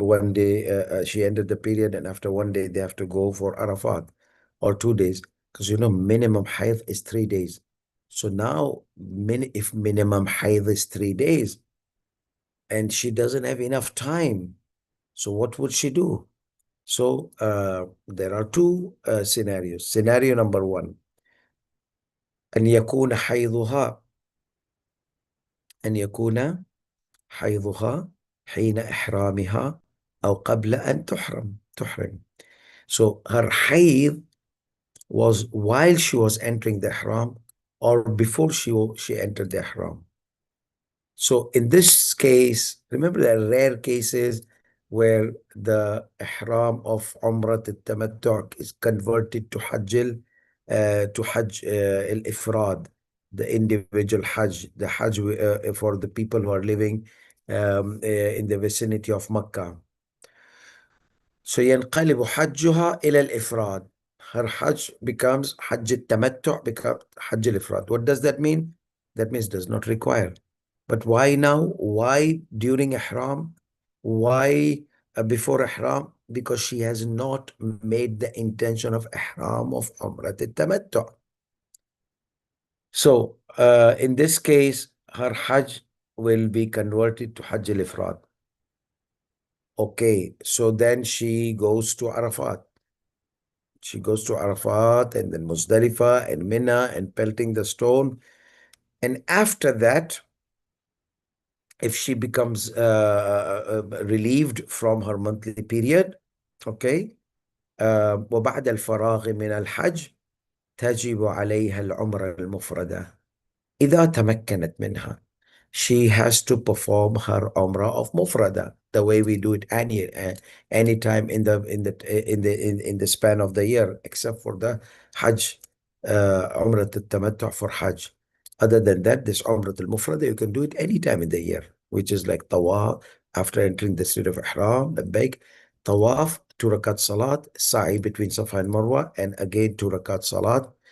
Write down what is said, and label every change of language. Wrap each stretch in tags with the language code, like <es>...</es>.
<en>One day she entered the period, and after one day they have to go for Arafat, or 2 days, because minimum hayd is 3 days. So now, if minimum hayd is 3 days, and she doesn't have enough time, so what would she do? So there are two scenarios. Scenario number one,</en> <ar>أن يكون حيضها أن يكون حيضها حين إحرامها أو قبل أن تحرم.</ar> <en>So her hayd was while she was entering the ihram or before she entered the ihram. So in this case, remember there are rare cases where the ihram of Umrah al-Tamattu' is converted to Hajj al-Ifrad, the individual Hajj, the Hajj for the people who are living in the vicinity of Makkah.</en> <ar>So ينقلب حجها إلى الإفراد.</ar> <en>Her Hajj becomes Hajj al-Tamattu' becomes Hajj al-Ifrad. What does that mean? That means does not require. But why now? Why during Ihram? Why before Ihram? Because she has not made the intention of Ihram of Umrah al-Tamattu'. So in this case, her Hajj will be converted to Hajj al-Ifrad. Okay, so then she goes to Arafat. She goes to Arafat and then Muzdalifah and Mina and pelting the stone. And after that, if she becomes relieved from her monthly period, okay,</en> <ar>وبعد الفراغ من الحج, تجب عليها العمرة المفردة إذا تمكنت منها.</ar> <en>She has to perform her Umrah of Mufrada the way we do it any time in the span of the year, except for the Hajj, Umrah al-Tamattu' for Hajj. Other than that, this Umrah al-Mufrada you can do it any time in the year, which is like Tawaf after entering the state of Ihram, Labbaik, Tawaf, 2 rakat Salat, Sa'i between Safa and Marwa, and again 2 rakat Salat.</en>